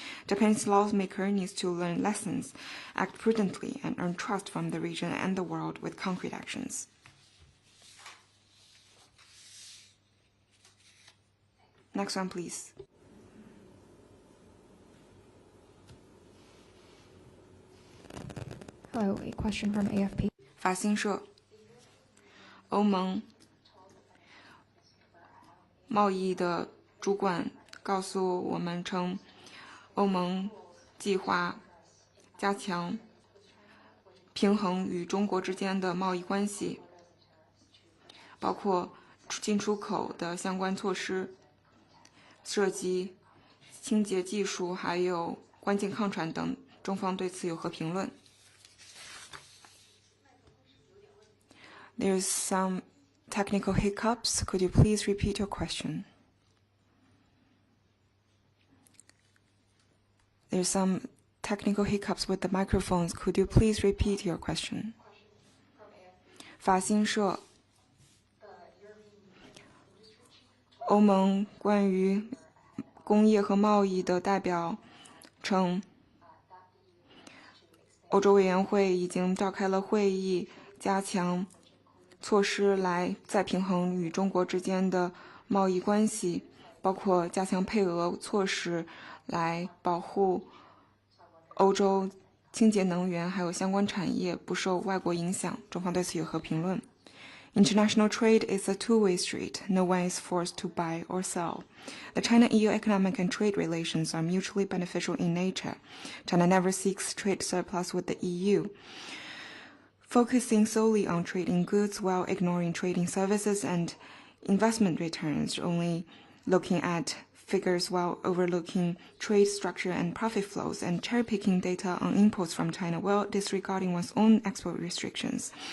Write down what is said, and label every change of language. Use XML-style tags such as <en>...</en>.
<en>Japan's lawmaker needs to learn lessons, act prudently, and earn trust from the region and the world with concrete actions. Next one, please. Hello, a question from AFP.</en> <zh>法新社，欧盟贸易的主管告诉我们称，欧盟计划加强平衡与中国之间的贸易关系，包括进出口的相关措施，涉及清洁技术还有关键抗船等，中方对此有何评论？</zh> <en>There's some technical hiccups. Could you please repeat your question? There's some technical hiccups with the microphones. Could you please repeat your question?</en> <zh>法新社，欧盟关于工业和贸易的代表称，欧洲委员会已经召开了会议，加强措施来再平衡与中国之间的贸易关系，包括加强配额措施来保护欧洲清洁能源还有相关产业不受外国影响。中方对此有何评论？</zh> <en>International trade is a two-way street. No one is forced to buy or sell. The China-EU economic and trade relations are mutually beneficial in nature. China never seeks trade surplus with the EU, focusing solely on trading goods while ignoring trading services and investment returns, only looking at figures while overlooking trade structure and profit flows, and cherry-picking data on imports from China while disregarding one's own export restrictions.</en>